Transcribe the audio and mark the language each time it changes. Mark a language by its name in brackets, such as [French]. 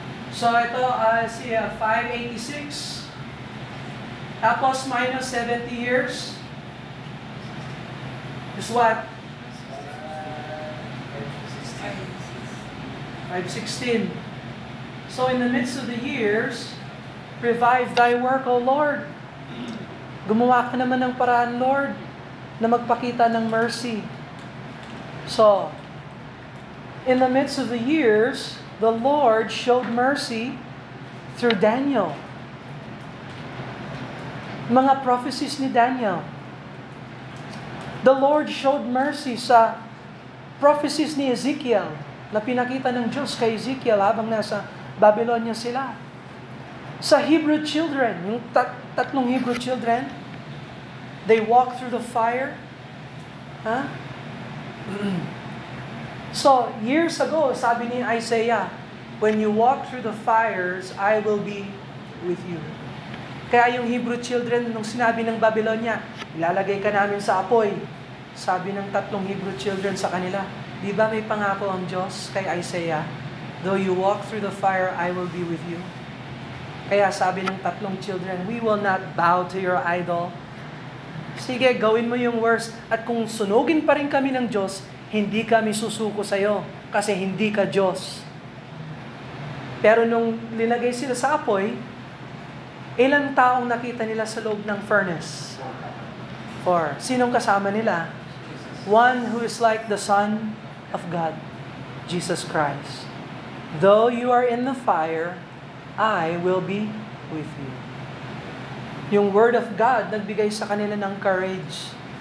[Filipino] So ito, 586. Tapos minus 70 years is what? [English] 516. So in the midst of the years, revive thy work, O Lord. [Filipino] Gumawa ka naman ng paraan, Lord, na magpakita ng mercy. [English] So, in the midst of the years, the Lord showed mercy through Daniel. [Filipino] Mga prophecies ni Daniel. [English] The Lord showed mercy [Filipino] sa prophecies ni Ezekiel na pinakita ng Diyos kay Ezekiel habang nasa Babylonia sila. [English] Sa Hebrew children, [Filipino] yung tatlong [English] Hebrew children, they walk through the fire. Huh? So, years ago, [Filipino] sabi ni Isaiah, [English] when you walk through the fires, I will be with you. [Filipino] Kaya yung Hebrew children, nung sinabi ng Babylonia, ilalagay ka namin sa apoy. Sabi ng tatlong Hebrew children sa kanila, di ba may pangako ang Diyos kay Isaiah? [English] Though you walk through the fire, I will be with you. [Filipino] Kaya sabi ng tatlong children, [English] we will not bow to your idol. [Filipino] Sige, gawin mo yung worst. At kung sunugin pa rin kami ng Diyos, hindi kami susuko sa'yo kasi hindi ka Diyos. Pero nung linagay sila sa apoy, ilang taong nakita nila sa loob ng furnace? 4. Sinong kasama nila? [English] One who is like the Son of God, Jesus Christ. Though you are in the fire, I will be with you. [Filipino] Yung Word of God nagbigay sa kanila ng courage.